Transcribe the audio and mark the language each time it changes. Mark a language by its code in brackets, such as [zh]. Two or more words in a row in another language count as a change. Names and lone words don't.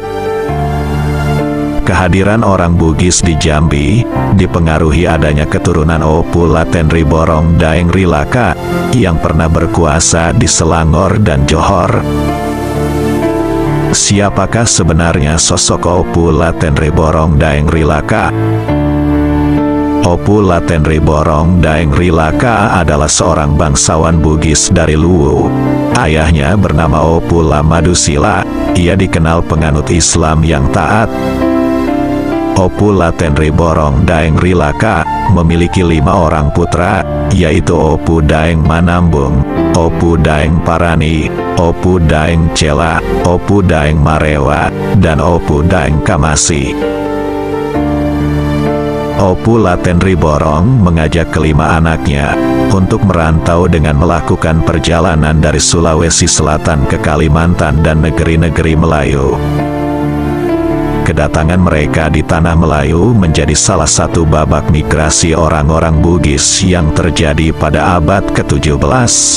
[id] Kehadiran orang Bugis di Jambi dipengaruhi adanya keturunan Opu Latenri Borong Daeng Rilaka yang pernah berkuasa di Selangor dan Johor. Siapakah sebenarnya sosok Opu Latenri Borong Daeng Rilaka? Opu Latenri Borong Daeng Rilaka adalah seorang bangsawan Bugis dari Luwu. Ayahnya bernama Opu Lamadusila. Ia dikenal penganut Islam yang taat. Opu Latenri Borong Daeng Rilaka memiliki 5 orang putra, yaitu Opu Daeng Manambung, Opu Daeng Parani, Opu Daeng Cela, Opu Daeng Marewa, dan Opu Daeng Kamasi. Opu Latenri Borong mengajak kelima anaknya untuk merantau dengan melakukan perjalanan dari Sulawesi Selatan ke Kalimantan dan negeri-negeri Melayu. Kedatangan mereka di Tanah Melayu menjadi salah satu babak migrasi orang-orang Bugis yang terjadi pada abad ke-17.